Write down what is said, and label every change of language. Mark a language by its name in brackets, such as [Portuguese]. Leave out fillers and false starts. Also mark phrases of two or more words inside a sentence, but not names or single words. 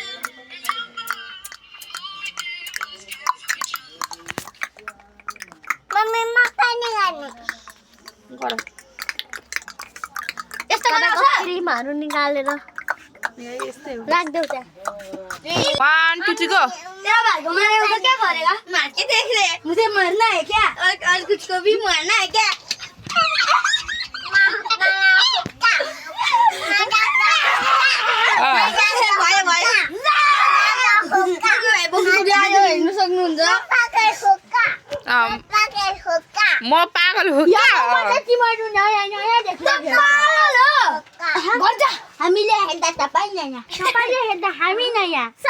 [Nepali] मम्मीमा पनि गर्ने। गर। यस्तो बनाउँछ? क्रिमहरु निकालेर यस्तै हो। राख्देऊ त्यहाँ। 1 2 3 गो। [Hindi] तेरा भाई को मारे तो क्या करेगा? मार के देख ले। मुझे मरना है क्या? और कुछ को भी मरना है क्या? [Nepali] म पागल हो हामीले हेर्दा तपाईँ नयाँ सबैले हेर्दा हामी नयाँ